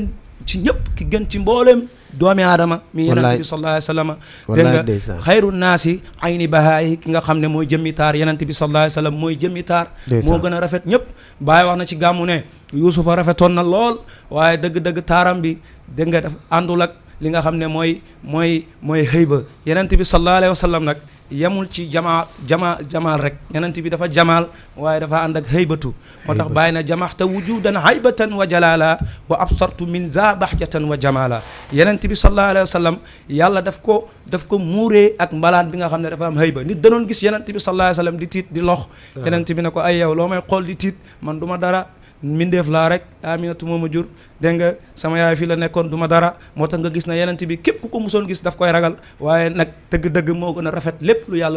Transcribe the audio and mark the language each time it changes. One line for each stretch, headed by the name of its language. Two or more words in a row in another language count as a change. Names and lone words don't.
Wolof: ci ñëpp ki gën ci mboolem doomi aadama mi yenent bi
Arabic: صلى الله عليه وسلم
Wolof: dégg nga
Arabic: خير الناس
Wolof: ayni bahaayi ki nga xam ne mooy jëmmi taar yenent bi
Arabic: صلى الله عليه وسلم
Wolof: mooy jëmmi taar moo gën a rafet ñëpp Baay wax na ci gàmmu ne Yuusufa rafetoon na lool waaye dëgg-dëgg taaram bi dégg nga daf àndul ak li nga xam ne mooy xëy ba yenent bi sallallahu alayhi wa sallam nag yemul ci jamaal rek yenent bi dafa jamaal waaye dafa ànd ak haybatu moo tax bàyyi na
Arabic: جمعت وجودا هيبة وجلالا وأبصرت من ذا بهجة وجمالا
Wolof: yenent bi
Arabic: صلى الله عليه وسلم
Wolof: yàlla daf ko muuree ak mbalaan bi nga xam ne dafa am hayba nit danoon gis yenent bi
Arabic: صلى الله عليه وسلم
Wolof: di tiit di lox yenent bi ne ko ay yow loo may xool di tiit man du ma dara mbindeef laa rek Aminatu moo ma jur dégg nga sama yaay fii la nekkoon du ma dara moo tax nga gis na yenent bi képp ku ko musoon gis daf koy ragal waaye nag dëgg-dëgg moo gën a rafet lépp lu yàlla